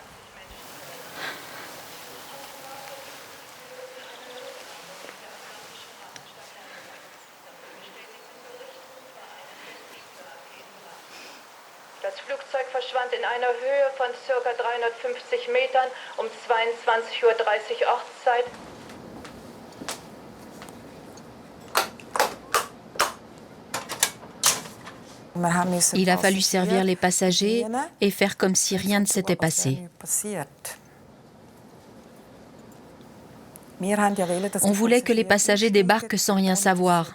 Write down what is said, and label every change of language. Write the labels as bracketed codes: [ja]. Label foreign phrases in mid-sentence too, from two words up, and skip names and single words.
[de] Das Flugzeug verschwand in einer Höhe von ca. 350 Metern um 22:30 Uhr Ortszeit. [fr] Il a fallu servir les passagers et faire comme si rien ne s'était passé. On voulait que les passagers débarquent sans rien savoir.